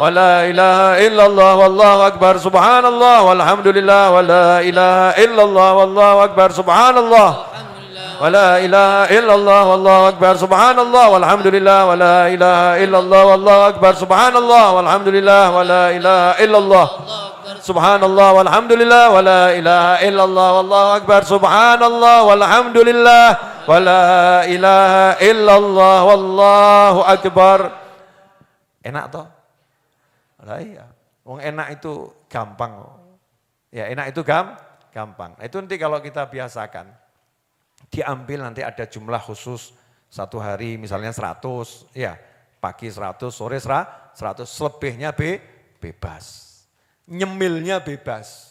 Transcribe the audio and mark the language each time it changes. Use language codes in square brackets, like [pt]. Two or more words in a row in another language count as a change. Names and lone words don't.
[ar] لا إله إلا الله والله أكبر سبحان الله والحمد لله ولا إله إلا الله والله أكبر سبحان الله ولا إله إلا الله والله أكبر سبحان الله والحمد لله ولا إله إلا الله والله أكبر سبحان الله والحمد لله ولا إله إلا الله سبحان الله والحمد لله ولا إله إلا الله والله أكبر سبحان الله والحمد لله ولا إله إلا الله والله أكبر. [jv] Enak toh? Lah iya. Wong enak itu gampang. Ya enak itu gampang. [id] Itu nanti kalau kita biasakan, diambil nanti ada jumlah khusus satu hari misalnya 100, ya pagi 100, sore 100, selebihnya bebas. Nyemilnya bebas.